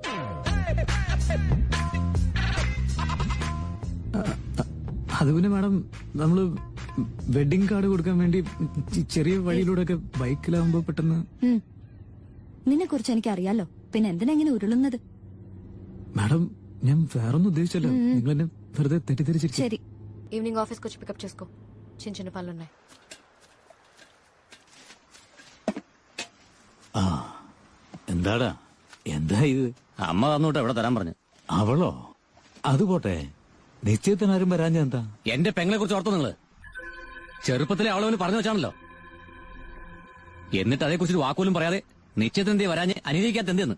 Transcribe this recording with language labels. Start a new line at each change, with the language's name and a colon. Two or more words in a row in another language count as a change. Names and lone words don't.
Malayalam: അത് പിന്നെ മാഡം, നമ്മള്
English: wedding card
Malayalam: കൊടുക്കാൻ വേണ്ടി ചെറിയ വഴിയിലൂടെ ഒക്കെ ബൈക്കിലാവുമ്പോ പെട്ടെന്ന്. നിന്നെ കുറിച്ച് എനിക്ക് അറിയാലോ, പിന്നെ എന്തിനാ ഇങ്ങനെ ഉരുളുന്നത്? മാഡം ഞാൻ വേറൊന്നും ഉദ്ദേശിച്ചല്ലോ, നിങ്ങൾ എന്നെ വെറുതെ തെറ്റിദ്ധരിച്ചിരിക്കും. ശരി,
Telugu: ఈవినింగ్ ఆఫీస్కి వచ్చి పికప్ చేసుకో. చిన్న చిన్న పనులున్నాయి.
Malayalam: എന്താടാ, എന്താ ഇത്? അമ്മ തന്നോട്ട് എവിടെ തരാൻ പറഞ്ഞു. അവളോ? അത് പോട്ടെ, നിശ്ചയത്തിനാരും വരാഞ്ഞ എന്താ? എന്റെ പെങ്ങളെ കുറിച്ച് ഓർത്തോ നിങ്ങള്? ചെറുപ്പത്തിലെ അവളവന് പറഞ്ഞു വെച്ചാണല്ലോ. എന്നിട്ട് അതേക്കുറിച്ച് വാക്കുപോലും പറയാതെ നിശ്ചയത്തിന് എന്തേ വരാഞ്ഞ് അനുകരിക്കാത്ത എന്തെന്ന്?